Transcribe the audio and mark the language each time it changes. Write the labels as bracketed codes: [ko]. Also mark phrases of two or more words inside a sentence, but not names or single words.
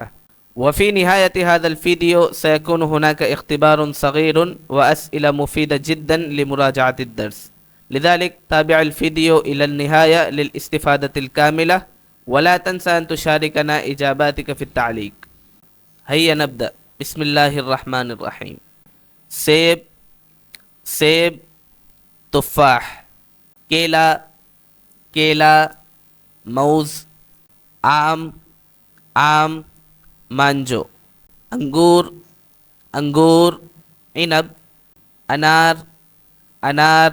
[ar] وفي نهاية هذا الفيديو سيكون هناك اختبار صغير وأسئلة مفيدة جدا لمراجعة الدرس، لذلك تابع الفيديو إلى النهاية للاستفادة الكاملة، ولا تنسى أن تشاركنا إجاباتك في التعليق. هيا نبدأ. بسم الله الرحمن الرحيم. [hi] सेब, सेब, तुफ़ाह, केला, केला, मौज, आम, आम, मांजो, अंगूर, अंगूर, इनब, अनार, अनार,